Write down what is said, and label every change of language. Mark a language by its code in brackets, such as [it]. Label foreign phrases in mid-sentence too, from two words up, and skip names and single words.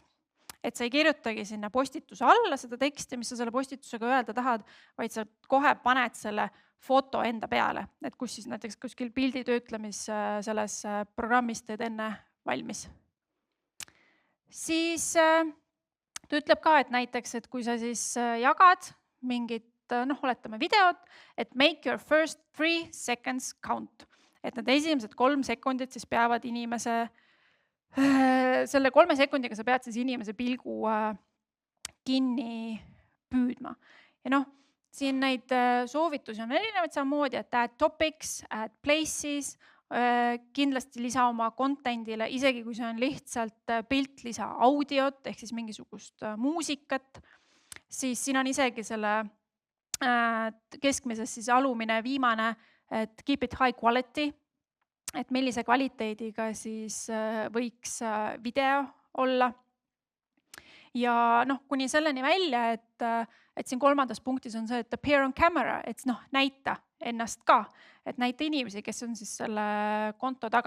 [et] Et sa ei kirjutagi sinna postituse alla seda teksti, mis sa selle postitusega öelda tahad, vaid sa kohe paned selle foto enda peale, et kus siis näiteks kuskil pilditöötlemis selles programmis teed enne valmis. Siis ta ütleb ka, et näiteks, et kui sa siis jagad mingit, oletame videot, et [en] make your first 3 seconds count. [et] Et need esimesed 3 sekundit siis peavad inimese, selle 3 sekundiga sa pead siis inimese pilgu kinni püüdma. Ja siin neid soovitusi on erinevaid samamoodi, et [en] add topics, add places, [et] kindlasti lisa oma content'ile, isegi kui see on lihtsalt pilt, lisa audiot ehk siis mingisugust muusikat, siis siin on isegi selle keskmises siis alumine viimane, et [en] keep it high quality, [et] et millise kvaliteediga siis võiks video olla. Ja kuni selleni välja, et siin 3. punktis on see, et [en] appear on camera, [et] et näita ennast ka, et näita inimesi, kes on siis selle konto taga.